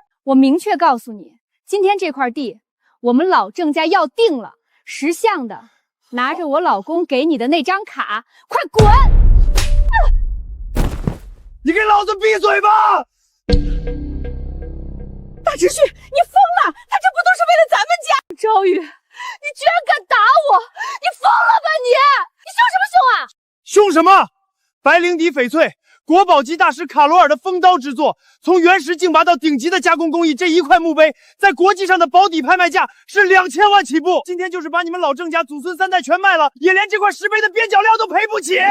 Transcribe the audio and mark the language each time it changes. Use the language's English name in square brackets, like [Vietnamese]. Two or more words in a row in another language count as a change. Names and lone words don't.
[Chinese] 我明确告诉你，今天这塊地我們老鄭家要定了，识相的拿着我老公給你的那張卡，快滾！你給老子閉嘴吧！大直旭，你瘋了！他這不都是為了咱們家？趙宇，你居然敢打我！你瘋了吧你！你兇什麼兇啊？兇什麼？白靈迪翡翠，國寶級大師卡羅爾的風刀之作，從原石競拔到頂級的加工工藝，這一塊墓碑在國際上的保底拍賣價是2000萬起步。今天就是把你們老鄭家祖孫3代全賣了，也連這塊石碑的邊角料都賠不起。